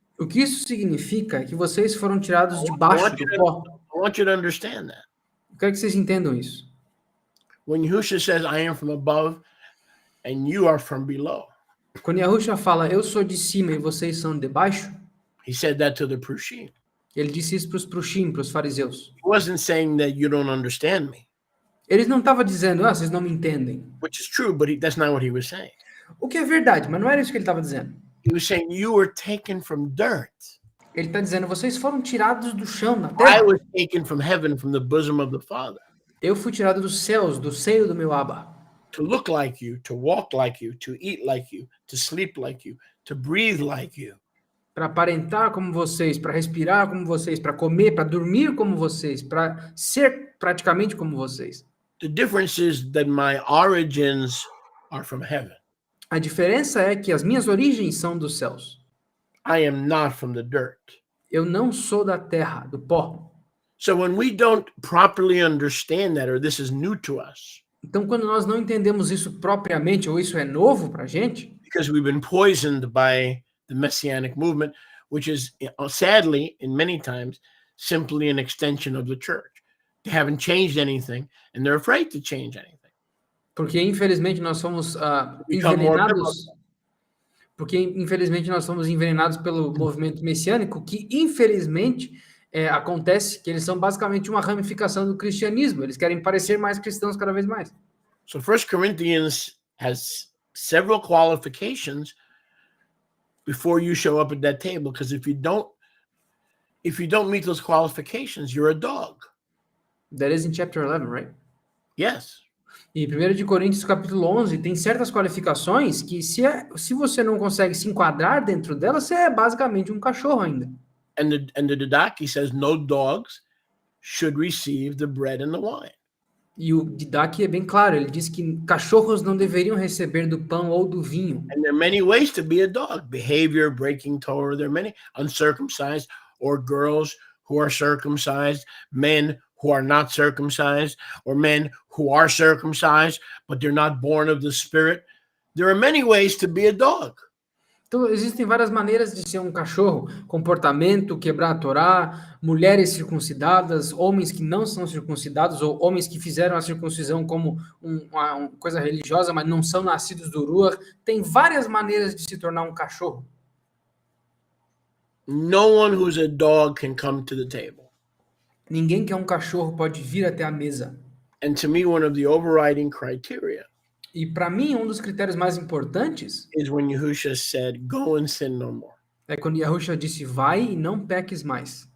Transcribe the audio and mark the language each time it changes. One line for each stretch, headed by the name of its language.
Portuguese: O que isso significa é que vocês foram tirados de baixo do pó.
English: I want you to understand that.
Portuguese: Eu quero que vocês entendam isso.
English: When Yahusha says, I am from above and you are from below.
Portuguese: Quando Yahusha fala, eu sou de cima e vocês são de baixo.
English: He said that to the Prushim.
Portuguese: Ele disse isso para os Prushim, para os fariseus.
English: He wasn't saying that you don't understand me.
Portuguese: Eles não estavam dizendo, vocês não me entendem.
English: which is true, but that's not what he was saying.
Portuguese: O que é verdade, mas não era isso que ele estava dizendo.
English: He was saying, you were taken from dirt.
Portuguese: Ele está dizendo, vocês foram tirados do chão, da
English: I
Portuguese: terra.
English: was taken from heaven, from the bosom of the Father,
Portuguese: Eu fui tirado dos céus, do seio do meu Abba.
English: to look like you, to walk like you, to eat like you, to sleep like you, to breathe like you.
Portuguese: Para aparentar como vocês, para respirar como vocês, para comer, para dormir como vocês, para ser praticamente como vocês.
English: The difference is that my origins are from heaven.
Portuguese: A diferença é que as minhas origens são dos céus.
English: I am not from the dirt.
Portuguese: Eu não sou da terra, do pó.
English: So when we don't properly understand that, or this is new to us,
Portuguese: Então, quando nós não entendemos isso propriamente, ou isso é novo para a gente,
English: because we've been poisoned by the Messianic movement, which is sadly, in many times, simply an extension of the church. They haven't changed anything, and they're afraid to change anything.
Portuguese: porque infelizmente nós somos
English: Become more
Portuguese: envenenados, porque infelizmente nós somos envenenados pelo movimento messiânico, que infelizmente acontece que eles são basicamente uma ramificação do cristianismo. Eles querem parecer mais cristãos cada vez mais.
English: So 1 Corinthians has several qualifications before you show up at that table, because if you don't meet those qualifications, you're a dog. That is in chapter 11, right? Yes.
Portuguese: E 1 de Coríntios, capítulo 11, tem certas qualificações que se você não consegue se enquadrar dentro delas, você é basicamente um cachorro ainda.
English: And the Didache says no dogs should receive the bread and the wine.
Portuguese: E o Didache é bem claro, ele diz que cachorros não deveriam receber do pão ou do vinho.
English: And there are many ways to be a dog. Behavior, breaking Torah. There are many uncircumcised, or girls who are circumcised, men who are not circumcised, or men who are circumcised, but they're not born of the Spirit. There are many ways to be a dog.
Portuguese: Então, existem várias maneiras de ser um cachorro. Comportamento, quebrar a Torá, mulheres circuncidadas, homens que não são circuncidados, ou homens que fizeram a circuncisão como uma coisa religiosa, mas não são nascidos do Ruach. Tem várias maneiras de se tornar um cachorro.
English: No one who's a dog can come to the table.
Portuguese: Ninguém que é um cachorro pode vir até a mesa.
English: And to me, one of the overriding criteria
Portuguese: E para mim, um dos critérios mais importantes
English: is when Yahushua said, go and sin no more.
Portuguese: é quando Yahushua disse, vai e não peques mais.